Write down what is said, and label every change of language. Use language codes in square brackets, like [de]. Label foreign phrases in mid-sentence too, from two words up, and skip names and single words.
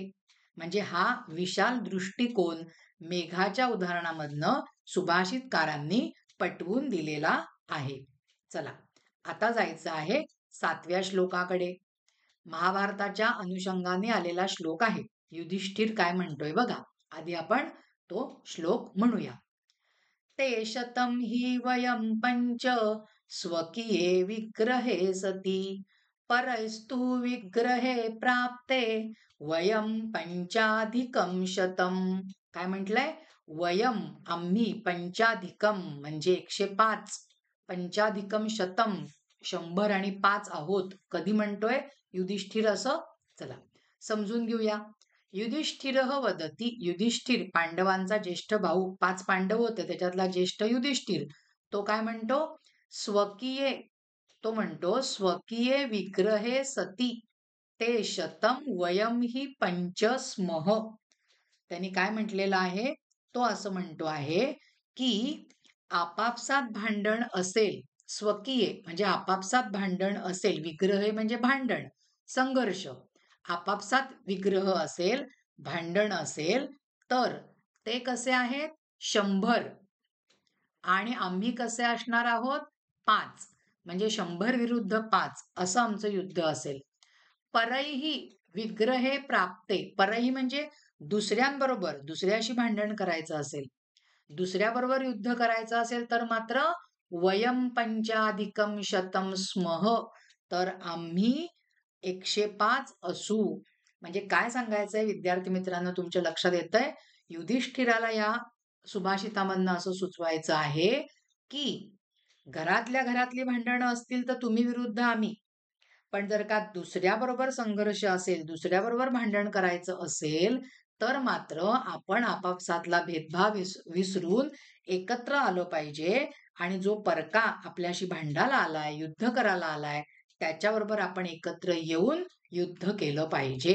[mr] म्हणजे हा विशाल दृष्टिकोन मेघाच्या उदाहरणामधनं सुभाषितकारांनी पटवून दिलेला आहे. चला, आता जायचं आहे 7व्या श्लोकाकडे. महाभारताच्या अनुषंगाने आलेला श्लोक आहे. युधिष्ठिर काय म्हणतोय बघा. आधी आपण तो श्लोक म्हणूया. [sa] ते शतं हि वयं पंच स्वकीये विग्रहे सती परैस्तु विग्रहे प्राप्ते वयं पंचाधिकं शतम. [mr] काय म्हटलंय? वयम आम्ही पंचाधिकम म्हणजे 105 [sa] पंचाधिकम शतम [mr] 100 आणि 5 आहोत. कधी म्हणतोय युधिष्ठिर असं? चला समजून घेऊया. युधिष्ठिर वदती, युधिष्ठिर पांडवांचा ज्येष्ठ भाऊ, 5 पांडव होते त्याच्यातला ज्येष्ठ युधिष्ठिर, तो काय म्हणतो? [sa] स्वकीये, [mr] तो म्हणतो [sa] स्वकीये विग्रहे सती ते शतम वयम ही पंच स्मः. [mr] त्यांनी काय म्हटलेलं आहे? तो असं म्हणतो आहे की आपापसात भांडण असेल, स्वकीय म्हणजे आपापसात भांडण असेल, विग्रह म्हणजे भांडण, संघर्ष, आपापसात विग्रह असेल, भांडण असेल, तर ते कसे आहेत? 100 आणि आम्ही कसे असणार आहोत? 5. म्हणजे 100 विरुद्ध 5 असं आमचं युद्ध असेल. [sa] परैही विग्रहे प्राप्ते, [mr] परैही म्हणजे दुसऱ्यांबरोबर, दुसऱ्याशी भांडण करायचं असेल, दुसऱ्याबरोबर युद्ध करायचं असेल तर मात्र [sa] वयम पंचाधिकम शतम स्मः, [mr] तर आम्ही 105 असू. म्हणजे काय सांगायचंय विद्यार्थी मित्रांनो, तुमच्या लक्षात येतंय? युधिष्ठिराला या सुभाषितामधनं असं सुचवायचं आहे की घरातल्या घरातली भांडणं असतील तर तुम्ही विरुद्ध आम्ही, पण जर का दुसऱ्याबरोबर संघर्ष असेल, दुसऱ्याबरोबर भांडण करायचं असेल, तर मात्र आपण आपापसातला भेदभाव विसरून एकत्र आलो पाहिजे आणि जो परका आपल्याशी भांडायला आलाय, युद्ध करायला आलाय, त्याच्याबरोबर आपण एकत्र येऊन युद्ध केलं पाहिजे.